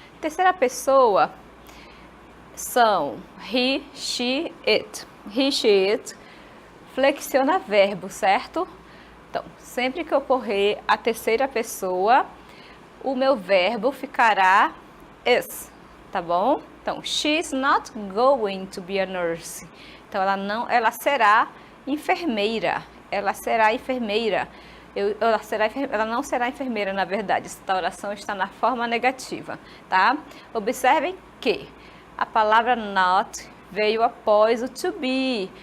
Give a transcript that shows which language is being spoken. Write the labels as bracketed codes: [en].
[pt] Terceira pessoa são he, she, it. He, she, it flexiona verbo, certo? Então, sempre que ocorrer a terceira pessoa, o meu verbo ficará is, tá bom? [en] Então, she's not going to be a nurse. [pt] Então, ela será enfermeira. Ela será enfermeira. Ela não será enfermeira, na verdade. Esta oração está na forma negativa, tá? Observem que a palavra not veio após o to be.